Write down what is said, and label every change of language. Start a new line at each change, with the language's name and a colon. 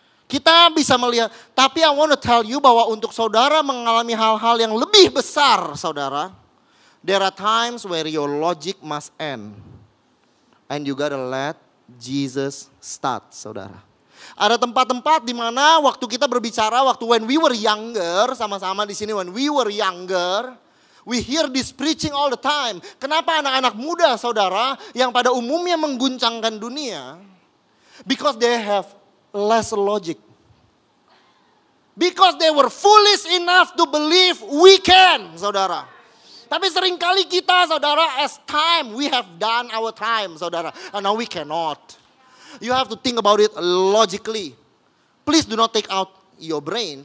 Indonesian: Kita bisa melihat, tapi
English: I want to tell you
Indonesian: bahwa untuk saudara mengalami hal-hal yang lebih besar, saudara,
English: there are times where your logic must end. And you gotta let Jesus start, saudara.
Indonesian: Ada tempat-tempat di mana waktu kita berbicara, waktu
English: when we were younger,
Indonesian: sama-sama di sini
English: when we were younger, we hear this preaching all the time.
Indonesian: Kenapa anak-anak muda, saudara, yang pada umumnya mengguncangkan dunia?
English: Because they have less logic. Because they were foolish enough to believe we can, saudara.
Indonesian: Tapi seringkali kita,
English: saudara, as time, we have done our time, saudara. And now we cannot. You have to think about it logically. Please do not take out your brain.